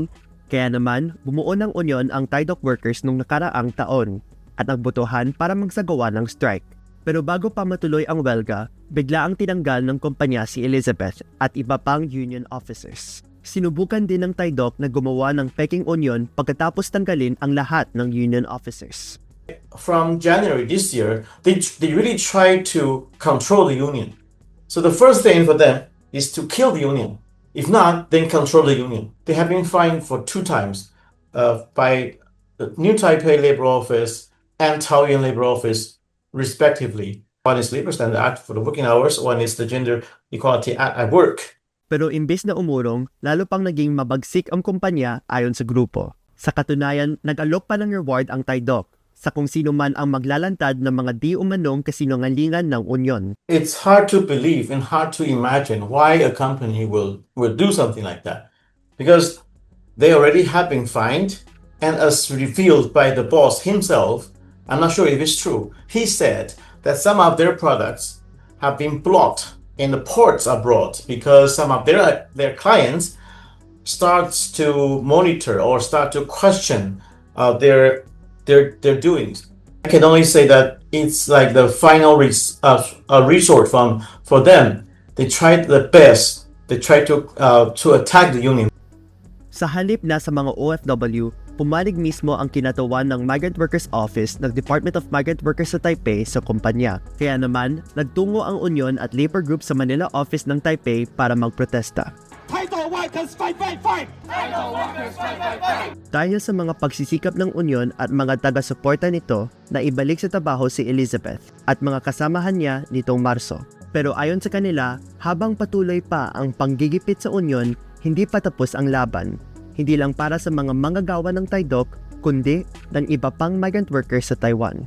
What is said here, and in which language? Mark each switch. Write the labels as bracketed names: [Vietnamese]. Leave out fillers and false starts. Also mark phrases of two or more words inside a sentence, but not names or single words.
[Filipino] Kaya naman, bumuo ng union ang Taidoc workers nung nakaraang taon at nagbotohan para magsagawa ng strike. Pero bago pa matuloy ang welga, bigla ang tinanggal ng kumpanya si Elizabeth at iba pang union officers. Sinubukan din ng Taidoc na gumawa ng peking union pagkatapos tanggalin ang lahat ng union officers. [English] From January this year, they really try to control the union. So the first thing for them is to kill the union. If not, then control the union. They have been fined for 2 times by the New Taipei Labor Office and Taoyuan Labor Office, respectively. One is Labor Standard Act for the working hours, one is the Gender Equality Act at work. [Filipino] Pero imbes na umurong, lalo pang naging mabagsik ang kumpanya ayon sa grupo. Sa katunayan, nag-alok pa ng reward ang Taidoc sa kung sino man ang maglalantad ng mga di umanong kasinungalingan ng union. [English] It's hard to believe and hard to imagine why a company will do something like that. Because they already have been fined, and as revealed by the boss himself, I'm not sure if it's true, he said that some of their products have been blocked in the ports abroad because some of their clients starts to monitor or start to question their doings. I can only say that it's like the final resort for them. They tried the best. They tried to attack the union. [Filipino] Sa halip na sa mga OFW, pumalig mismo ang kinatawan ng Migrant Workers Office ng Department of Migrant Workers sa Taipei sa kumpanya. Kaya naman, nagtungo ang union at labor group sa Manila office ng Taipei para magprotesta. [English] Taidoc workers fight, fight, fight! Taidoc workers fight, fight, fight! [Filipino] Dahil sa mga pagsisikap ng union at mga taga-suporta nito na ibalik sa trabaho si Elizabeth at mga kasamahan niya nitong Marso. Pero ayon sa kanila, habang patuloy pa ang panggigipit sa union, hindi pa tapos ang laban. Hindi lang para sa mga manggagawa ng Taidoc, kundi ng iba pang migrant workers sa Taiwan.